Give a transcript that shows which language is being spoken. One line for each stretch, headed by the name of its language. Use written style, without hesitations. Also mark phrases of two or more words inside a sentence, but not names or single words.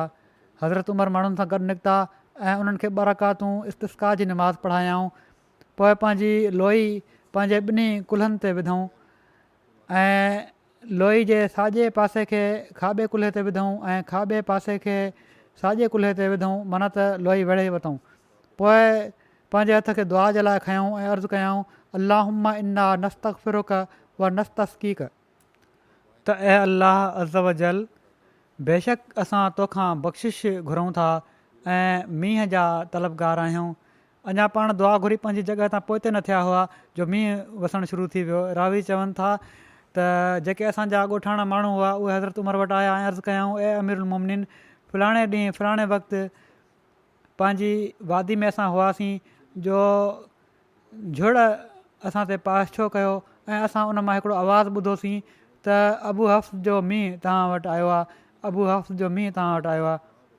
Sindhi: हज़रत उमर माण्हुनि सां गॾु निकिता ऐं उन्हनि खे 2 रकातूं इस्तिस्का जी नमाज़ पढ़ायाऊं, पोइ पंहिंजी लोई पंहिंजे ॿिन्ही कुल्हनि ते विधऊं ऐं लोई जे साॼे पासे खे खाॿे कुल्हे ते विधऊं ऐं खाॿे पासे खे साॼे कुल्हे ते विधऊं, माना त लोई वेड़े वरितऊं। पोइ पंहिंजे हथ खे दुआ जे लाइ खयूं ऐं अर्ज़ु कयऊं,
Arabic: اللهم إنا نستغفرك ونستسقيك,
Sindhi: त ऐं
Arabic: الله عز وجل
Sindhi: बेशक असां तोखां बख़्शिश घुरूं था ऐं मींहं जा तलबगार आहियूं। अञा पाण दुआ घुरी पंहिंजी जॻह तां पोइते न थिया हुआ जो मींहुं वसणु शुरू थी वियो। रावी चवनि था त जेके असांजा ॻोठाणा माण्हू हुआ उहे हज़रत उमर वटि आया ऐं अर्ज़ु कयऊं, ए अमीरुल मोमिनीन, फलाणे ॾींहुं फलाणे वक़्तु पंहिंजी वादी में असां हुआसीं जो झुड़ असां ते पाश छो कयो ऐं असां उन मां हिकिड़ो आवाज़ु ॿुधोसीं त अबू हफ़्स जो मींहुं तव्हां वटि आयो आहे, अबू हफ़्स जो मींहुं तव्हां वटि आयो आहे।